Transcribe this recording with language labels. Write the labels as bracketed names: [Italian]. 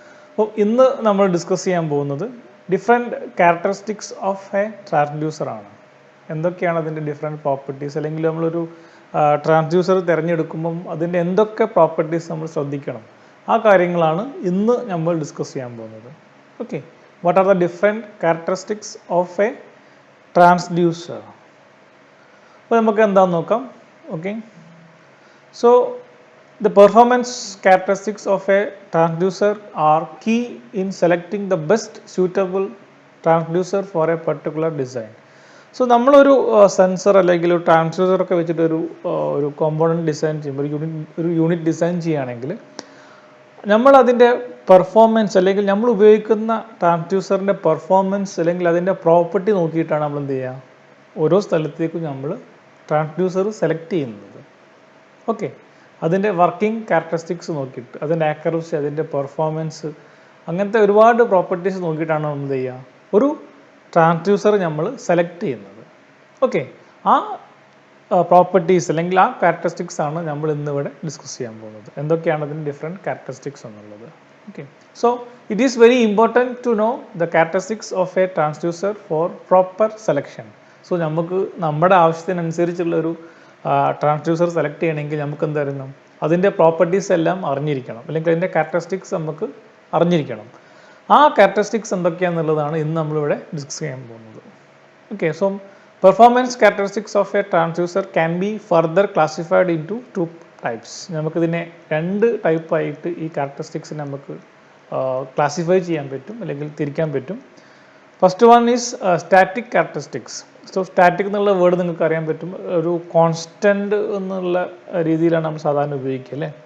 [Malayalam] അപ്പോൾ ഇന്ന് നമ്മൾ ഡിസ്കസ് ചെയ്യാൻ പോകുന്നത് different characteristics of A transducer ആണ്. എന്തൊക്കെയാണ് അതിൻ്റെ ഡിഫറെൻറ്റ് പ്രോപ്പർട്ടീസ്, അല്ലെങ്കിൽ നമ്മളൊരു ട്രാൻസ്ഡ്യൂസർ തിരഞ്ഞെടുക്കുമ്പം അതിൻ്റെ എന്തൊക്കെ പ്രോപ്പർട്ടീസ് നമ്മൾ ശ്രദ്ധിക്കണം, ആ കാര്യങ്ങളാണ് ഇന്ന് നമ്മൾ ഡിസ്കസ് ചെയ്യാൻ പോകുന്നത്. [English] Okay, what are the different characteristics of a transducer? [Malayalam] അപ്പോൾ നമുക്ക് എന്താണെന്ന് നോക്കാം. [English] Okay, so the performance characteristics of a transducer are key in selecting the best suitable transducer for a particular design. [Malayalam] So നമ്മളൊരു sensor അല്ലെങ്കിൽ ഒരു transducer ഒക്കെ വെച്ചിട്ട് ഒരു കോമ്പോണൻറ്റ് ഡിസൈൻ ചെയ്യുമ്പോൾ, ഒരു യൂണിറ്റ് ഡിസൈൻ ചെയ്യുകയാണെങ്കിൽ നമ്മൾ അതിൻ്റെ പെർഫോമൻസ് അല്ലെങ്കിൽ നമ്മൾ ഉപയോഗിക്കുന്ന ട്രാൻസ്ഡ്യൂസറിൻ്റെ പെർഫോമൻസ് അല്ലെങ്കിൽ അതിൻ്റെ പ്രോപ്പർട്ടി നോക്കിയിട്ടാണ് നമ്മൾ എന്ത് ചെയ്യുക, ഓരോ സ്ഥലത്തേക്കും നമ്മൾ ട്രാൻസ്ഡ്യൂസർ സെലക്ട് ചെയ്യുന്നത്. ഓക്കെ, അതിൻ്റെ വർക്കിംഗ് ക്യാരക്ടറിസ്റ്റിക്സ് നോക്കിയിട്ട്, അതിൻ്റെ ആക്യുറസി, അതിൻ്റെ പെർഫോമൻസ്, അങ്ങനത്തെ ഒരുപാട് പ്രോപ്പർട്ടീസ് നോക്കിയിട്ടാണ് നമ്മൾ എന്ത് ചെയ്യുക, ഒരു ട്രാൻസ്ഡ്യൂസർ നമ്മൾ സെലക്ട് ചെയ്യുന്നത്. ഓക്കെ, ആ പ്രോപ്പർട്ടീസ് അല്ലെങ്കിൽ ആ ക്യാരക്ടറിസ്റ്റിക്സ് ആണ് നമ്മൾ ഇന്നിവിടെ ഡിസ്കസ് ചെയ്യാൻ പോകുന്നത്. എന്തൊക്കെയാണ് അതിൻ്റെ ഡിഫറെൻറ്റ് ക്യാരക്ടറിസ്റ്റിക്സ് എന്നുള്ളത്. [English] Okay, so it is very important to know the characteristics of a transducer for proper selection. [Malayalam] So നമുക്ക് നമ്മുടെ ആവശ്യത്തിനനുസരിച്ചുള്ളൊരു ട്രാൻസ്ഡ്യൂസർ സെലക്ട് ചെയ്യണമെങ്കിൽ നമുക്ക് എന്തായിരുന്നു, അതിൻ്റെ പ്രോപ്പർട്ടീസ് എല്ലാം അറിഞ്ഞിരിക്കണം, അല്ലെങ്കിൽ അതിൻ്റെ ക്യാരക്ടറിസ്റ്റിക്സ് നമുക്ക് അറിഞ്ഞിരിക്കണം. ആ ക്യാരക്ടറിസ്റ്റിക്സ് എന്തൊക്കെയാണെന്നുള്ളതാണ് ഇന്ന് നമ്മളിവിടെ ഡിസ്കസ് ചെയ്യാൻ പോകുന്നത്. [English] Okay, so performance characteristics of a transducer can be further classified into two types. [Malayalam] നമുക്കിതിനെ രണ്ട് ടൈപ്പായിട്ട് ഈ ക്യാരക്ടറിസ്റ്റിക്സ് നമുക്ക് ക്ലാസിഫൈ ചെയ്യാൻ പറ്റും, അല്ലെങ്കിൽ തിരിക്കാൻ പറ്റും. [English] First one is static characteristics. [Malayalam] So static എന്നുള്ള വേർഡ് നിങ്ങൾക്ക് അറിയാൻ പറ്റും, ഒരു കോൺസ്റ്റൻറ്റ് എന്നുള്ള രീതിയിലാണ് നമ്മൾ സാധാരണ ഉപയോഗിക്കുക അല്ലേ.